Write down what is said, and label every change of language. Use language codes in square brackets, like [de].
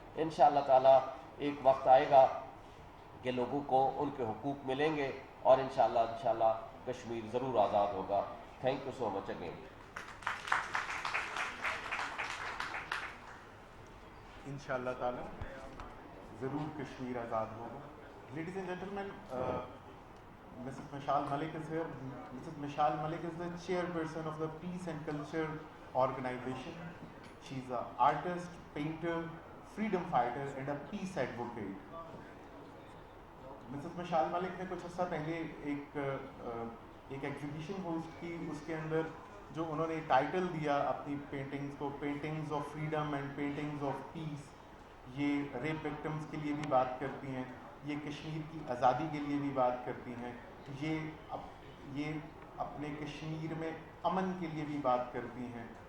[ur] انشاءاللہ تعالیٰ ایک وقت آئے گا کہ لوگوں کو ان کے حقوق ملیں گے اور انشاءاللہ کشمیر ضرور آزاد ہوگا. [en] Thank you so much again. [ur] انشاءاللہ تعالی ضرور کشمیر آزاد ہوگا. [en] Ladies and gentlemen, Mrs. Mishal Malik is here. Mrs. Mishal Malik is the chairperson of the Peace and Culture Organization. She's an artist, painter, freedom fighter and a peace advocate. Mrs. [ur] Mishal Malik نے کچھ عرصہ پہلے ایک exhibition host کی, اس کے اندر جو انہوں نے ٹائٹل دیا اپنی پینٹنگز کو, [en] Paintings of freedom and paintings of peace. [ur] یہ ریپ وکٹمز کے لیے بھی بات کرتی ہیں, یہ کشمیر کی آزادی کے لیے بھی بات کرتی ہیں, یہ اپنے کشمیر میں امن کے لیے بھی بات کرتی ہیں.